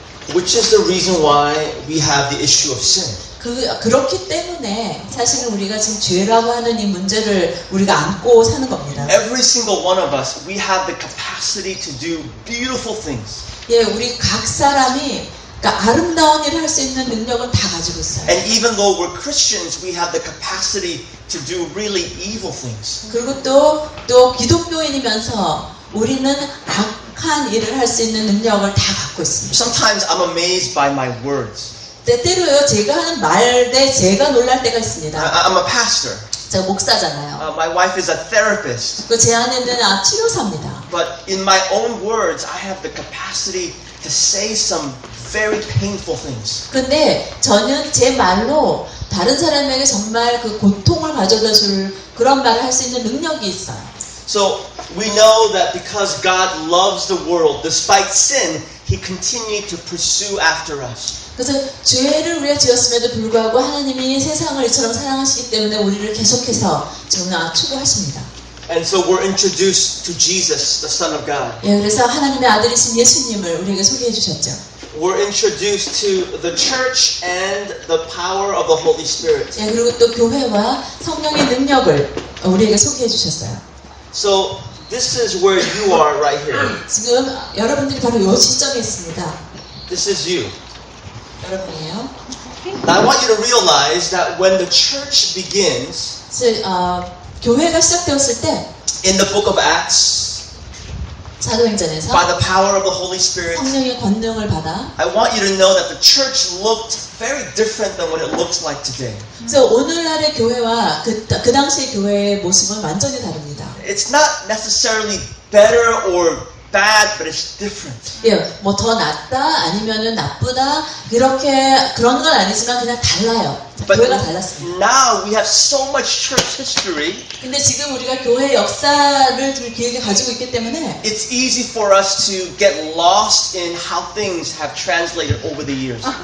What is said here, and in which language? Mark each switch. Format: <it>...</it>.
<en>Which is the reason why we have the issue of sin.</en> <ko>그렇기 때문에 사실은 우리가 지금 죄라고 하는 이 문제를 우리가 안고 사는 겁니다.</ko> <en>Every single one of us, we have the capacity to do beautiful things.</en> <ko>예, 우리 각 사람이 그러니까 아름다운 일을 할 수 있는 능력은 다 가지고 있어요.</ko> <en>And even though we're Christians, we have the capacity to do really evil things.</en> <ko>그리고 또 기독교인이면서 우리는 악한 일을 할 수 있는 능력을 다 갖고 있습니다.</ko> <en>Sometimes I'm amazed by my words.</en> <ko>때때로요, 제가 하는 말에 제가 놀랄 때가 있습니다.</ko> <en>I'm a pastor.</en> <ko>제가 목사잖아요.</ko> <en>My wife is a therapist.</en> <ko>제 아내는 치료사입니다.</ko> <en>But in my own words, I have the capacity to say some very painful things.</en> <ko>근데 저는 제 말로 다른 사람에게 정말 그 고통을 가져다 줄 그런 말을 할 수 있는 능력이 있어요.</ko> <en>So we know that because God loves the world, despite sin, He continued to pursue after us.</en> <ko>그래서 죄를 우리가 지었음에도 불구하고 하나님이 세상을 이처럼 사랑하시기 때문에 우리를 계속해서 정말 추구하십니다.</ko> <en>And so we're introduced to Jesus, the Son of God.</en> <ko>예, 그래서 하나님의 아들이신 예수님을 우리에게 소개해 주셨죠.</ko> <en>We're introduced to the church and the power of the Holy Spirit.</en> <ko>예, 그리고 또 교회와 성령의 능력을 우리에게 소개해 주셨어요.</ko> <en>So this is where you are right here.</en> <ko>지금 여러분들이 바로 이 시점에 있습니다.</ko> <en>This is you.</en> <ko>여러분이에요.</ko> <en>Now I want you to realize that when the church begins,</en> <ko>교회가 시작되었을 때</ko> <en>in the book of Acts,</en> <ko>사도행전에서</ko> <en>by the power of the Holy Spirit.</en> <ko>성령의 권능을 받아.</ko> <en>I want you to know that the church looked very different than what it looks like today.</en> <ko>그래서 오늘날의 교회와 그 당시의 교회의 모습은 완전히 다릅니다.</ko> <en>It's not necessarily better or bad, but it's different.</en> <ko>예, 뭐 더 낫다 아니면은 나쁘다 그런 건 아니지만 그냥 달라요.</ko> <en>But</en> <ko>교회가 달랐습니다.</ko> <en>now we have so much church history.</en> <ko>근데 지금 우리가 교회 역사를 좀 길게 가지고 있기 때문에</ko> <en>It's easy for us to get lost in how things have translated over the years.</en>